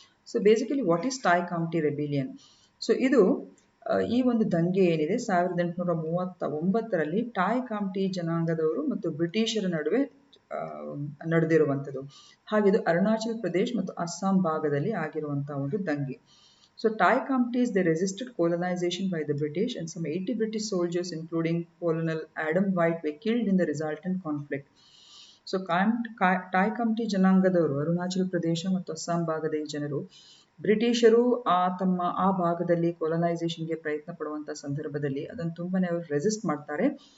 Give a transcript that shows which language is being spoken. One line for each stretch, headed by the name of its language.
English: So basically what is Tai Khamti rebellion?
Kannada: So ಇದು ಈ ಒಂದು ದಂಗೆ ಏನಿದೆ 1839ರಲ್ಲಿ ಥಾಯ್ ಕಾಮ್ಟಿ ಜನಾಂಗದವರು ಮತ್ತು ಬ್ರಿಟಿಷರ ನಡುವೆ ನಡೆದಿರುವಂಥದ್ದು. ಹಾಗೆ ಇದು ಅರುಣಾಚಲ್ ಪ್ರದೇಶ್ ಮತ್ತು ಅಸ್ಸಾಂ ಭಾಗದಲ್ಲಿ ಆಗಿರುವಂತಹ ಒಂದು ದಂಗೆ.
English: So Thai Companies, they resisted colonization by the British, and some 80 British soldiers, including Colonel Adam White, were killed in the resultant conflict.
Kannada: So Thai Company ಜನಾಂಗದವರು ಅರುಣಾಚಲ್ ಪ್ರದೇಶ ಮತ್ತು ಅಸ್ಸಾಂ ಭಾಗದ ಈ ಜನರು ಬ್ರಿಟಿಷರು ಆ ಭಾಗದಲ್ಲಿ ಕೊಲೊನೈಸೇಷನ್ಗೆ ಪ್ರಯತ್ನ ಪಡುವಂಥ ಸಂದರ್ಭದಲ್ಲಿ ಅದನ್ನು ತುಂಬಾನೇ ಅವರು ರೆಸಿಸ್ಟ್ ಮಾಡ್ತಾರೆ.